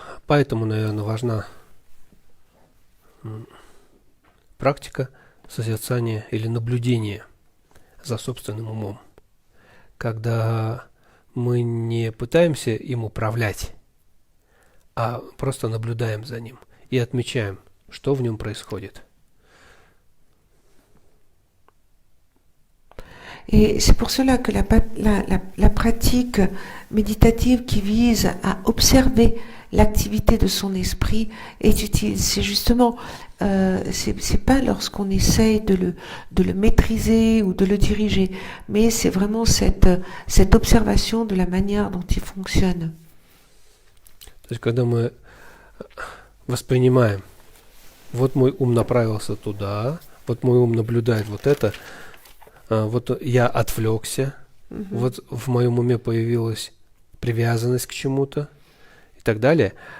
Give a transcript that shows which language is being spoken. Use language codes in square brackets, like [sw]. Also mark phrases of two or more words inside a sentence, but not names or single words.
[ru] Поэтому, наверное, важна практика созерцания или наблюдения за собственным умом, когда мы не пытаемся им управлять, а просто наблюдаем за ним и отмечаем, что в нем происходит. [fr] Et c'est pour cela que la pratique méditative qui vise à observer l'activité de son esprit est utile. C'est justement, c'est pas lorsqu'on essaye de le maîtriser ou de le diriger, mais c'est vraiment cette observation de la manière dont il fonctionne. [ru] То есть, когда мы воспринимаем, вот мой ум направился туда, вот мой ум наблюдает вот это, вот я отвлекся, вот в моем уме появилась привязанность к чему-то и так далее.